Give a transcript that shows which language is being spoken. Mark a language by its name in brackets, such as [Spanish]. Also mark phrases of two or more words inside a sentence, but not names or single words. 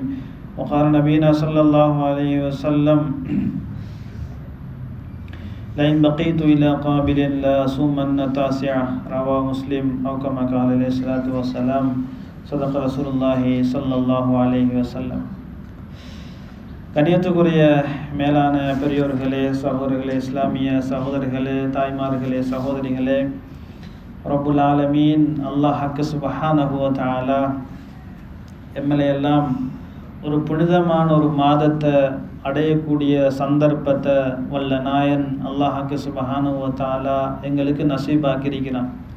[Arabic] وقال نبينا صلى الله عليه وسلم: لئن بقيت إلى قابل لا أصومن 9. رواه مسلم أو كما قال عليه الصلاة والسلام. صدق رسول الله صلى الله عليه وسلم. [Tamil] கண்ணியத்துக்குரிய மேலான பெரியோர்களே, சகோதரர்களே, இஸ்லாமிய சகோதரர்களே, தாய்மார்களே, சகோதரிகளே, [Arabic] رب العالمين الله سبحانه وتعالى [Tamil] எம்மையெல்லாம் ஒரு புனிதமான ஒரு மாதத்தை அடையக்கூடிய சந்தர்ப்பத்தை வல்ல நாயன் [Arabic] الله سبحانه وتعالى [Tamil] எங்களுக்கு நசீபாக்கியிருக்கிறான்.